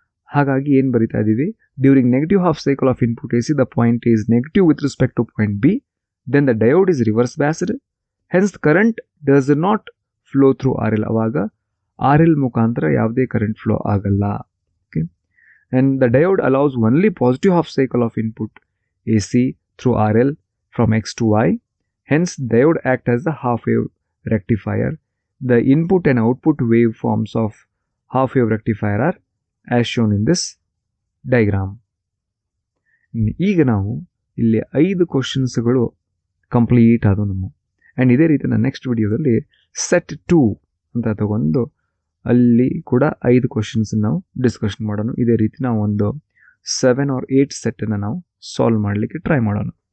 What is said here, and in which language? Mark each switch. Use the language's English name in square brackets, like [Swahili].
[Kannada] ಹಾಗಾಗಿ ಏನು ಬರಿತಾ ಇದ್ದೀವಿ, [English] During negative half cycle of input A C the point is negative with respect to point B, then the diode is reverse biased, hence current does not flow through R L. [Kannada] ಅವಾಗ R L ಮುಖಾಂತರ ಯಾವುದೇ current flow ಆಗಲ್ಲ. [English] Okay, and the diode allows only positive half cycle of input A C through R L from X to Y, hence diode act as the half wave rectifier. The input and output waveforms of half wave rectifier are as shown in this diagram. [Kannada] ಈಗ ನಾವು ಇಲ್ಲಿ 5 ಕ್ವಶನ್ಸ್ಗಳು complete ಆದವು ನಮ್ಮ. And ಇದೇ ರೀತಿ ನಾನು next ವಿಡಿಯೋದಲ್ಲಿ set 2 ಅಂತ ತಗೊಂಡು ಅಲ್ಲಿ ಕೂಡ 5 ಕ್ವಶನ್ಸ್ ನಾವು ಡಿಸ್ಕಷನ್ ಮಾಡೋಣ. ಇದೇ ರೀತಿ ನಾವು ಒಂದು 7 or 8 ಸೆಟ್ಟನ್ನು ನಾವು ಸಾಲ್ವ್ ಮಾಡಲಿಕ್ಕೆ ಟ್ರೈ ಮಾಡೋಣ.